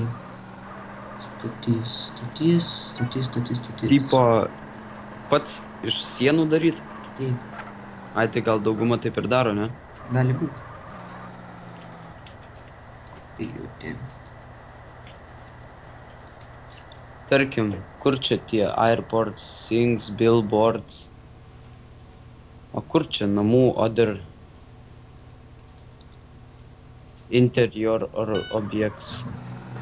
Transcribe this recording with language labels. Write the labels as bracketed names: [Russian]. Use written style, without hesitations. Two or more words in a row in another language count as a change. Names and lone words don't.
[Lithuanian] Stotis, stotis, stotis, stotis, stotis. Tipo, pats iš sienų daryt? Taip, Ai, tai gal dauguma taip ir daro, ne? gali būti. Piliutė. Tarkim, kur čia tie [English] airports, things, billboards? [Lithuanian] O kur čia namų, [English] other interior or objects?